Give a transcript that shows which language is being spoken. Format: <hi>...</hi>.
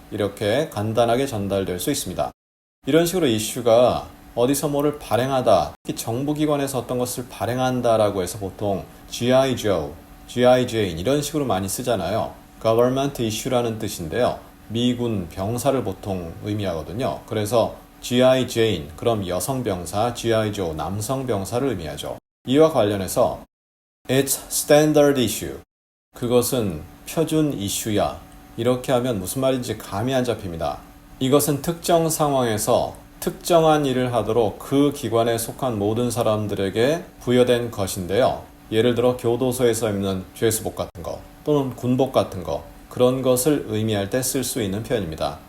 <ko>이렇게 간단하게 전달될 수 있습니다. 이런 식으로 이슈가 어디서 뭐를 발행하다, 특히 정부기관에서 어떤 것을 발행한다라고 해서 보통 G.I.</ko> <en>Joe, G.I.</en> <ko>Jane 이런 식으로 많이 쓰잖아요.</ko> <en>Government issue</en> <ko>라는 뜻인데요. 미군 병사를 보통 의미하거든요. 그래서 G.I. Jane, 그럼 여성 병사, G.I. Joe, 남성 병사를 의미하죠. 이와 관련해서</ko> <en>It's standard issue.</en> <ko>그것은 표준 이슈야. 이렇게 하면 무슨 말인지 감이 안 잡힙니다. 이것은 특정 상황에서 특정한 일을 하도록 그 기관에 속한 모든 사람들에게 부여된 것인데요. 예를 들어 교도소에서 입는 죄수복 같은 거 또는 군복 같은 거, 그런 것을 의미할 때 쓸 수 있는 표현입니다.</ko>